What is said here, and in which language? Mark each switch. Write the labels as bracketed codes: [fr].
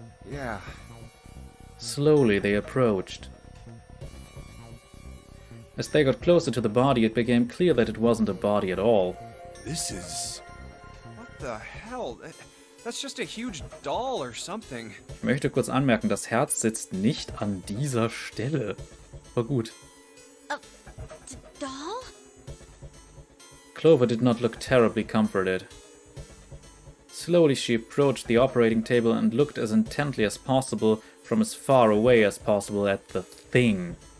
[en] Yeah. Slowly they approached. As they got closer to the body, it became clear that it wasn't a body at all. This is... What the hell? That's just a huge doll or something. [de] Ich möchte kurz anmerken, das Herz sitzt nicht an dieser Stelle. Aber gut. [en] Doll? Clover did not look terribly comforted. Slowly she approached the operating table and looked as intently as possible from as far away as possible at the thing.